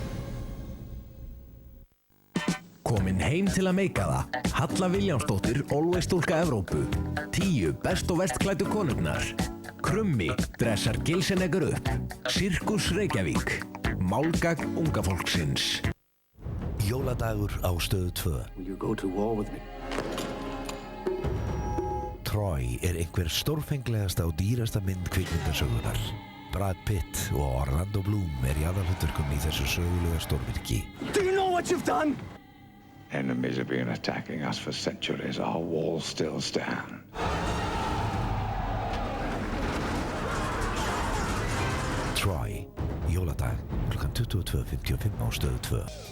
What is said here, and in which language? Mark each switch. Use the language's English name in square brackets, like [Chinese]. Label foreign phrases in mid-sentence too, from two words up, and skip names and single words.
[Icelandic] Komin heim til að meika það. Halla Viljámsdóttir, Always stúlka Evrópu. 10 best og verst klæddu konurnar. Krummi dressar Gilsenegger upp. Sirkus Reykjavík. Málgagn unga fólksins. Jóladagur á Stöð 2. [English] Will you go to war with me? [Icelandic] Troy einhver stórfenglegasta og dýrasta mynd kvikmyndasögunar. Brad Pitt og Orlando Bloom í aðalhlutverkum í þessu sögulega stórvirki. [English] Do you know what you've done? Enemies have been attacking us for centuries. Our walls still stand. [Icelandic] Troy, jóladag, kl. 22:55 á Stöð 2.